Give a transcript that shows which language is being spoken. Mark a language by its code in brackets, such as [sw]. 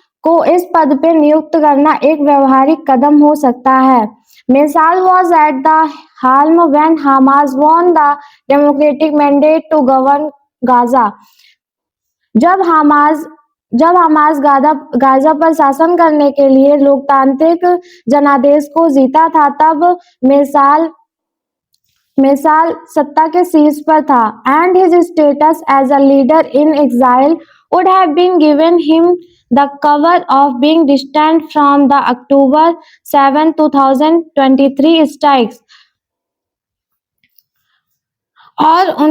[hi] को इस पद पे नियुक्त करना एक व्यवहारिक कदम हो सकता है। [en] Meshaal was at the helm when Hamas won the democratic mandate to govern Gaza. [hi] जब हमास गाजा पर शासन करने के लिए लोकतांत्रिक जनादेश को जीता था, तब मिसाल सत्ता के शीर्ष पर था, [en] and his status as a leader in exile would have been given him the cover of being distant from the October 7, 2023 strikes और